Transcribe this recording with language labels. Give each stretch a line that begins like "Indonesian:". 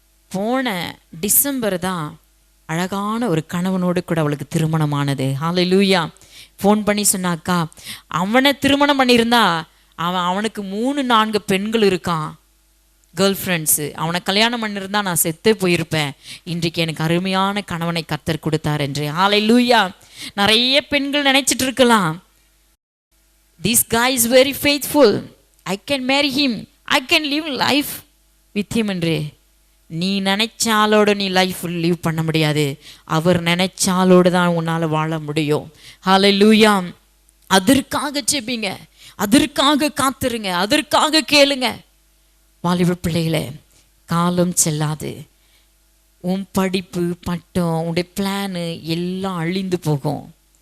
Tamil: போன டிசம்பர் தான் அழகான ஒரு கணவனோடு கூட அவளுக்கு திருமணமானது. ஹல்லேலூயா. ஃபோன் பண்ணி சொன்னாக்கா, அவனை திருமணம் பண்ணியிருந்தா அவனுக்கு 3-4 பெண்கள் இருக்கான், கேர்ள் ஃப்ரெண்ட்ஸு. அவனை கல்யாணம் பண்ணியிருந்தா நான் செத்தே போயிருப்பேன், இன்றைக்கு எனக்கு அருமையான கணவனை கர்த்தர் கொடுத்தார் என்று. ஹல்லேலூயா. நிறைய பெண்கள் நினைச்சிட்டு இருக்கலாம்,
English: this guy is very faithful, I can marry him, I can live life with him
Tamil: என்று. நீ நினைச்சாலோட நீ லைஃப் லீவ் பண்ண முடியாது, அவர் நினைச்சாலோடு தான் உன்னால் வாழ முடியும். ஹல்லேலூயா. அதற்காக ஜெபிங்க, அதற்காக காத்துருங்க, அதற்காக கேளுங்க. வாலிப பிள்ளைகளே, காலம் செல்லாது. உன் படிப்பு, பட்டம், உன்னுடைய பிளானு எல்லாம் அழிந்து போகும்.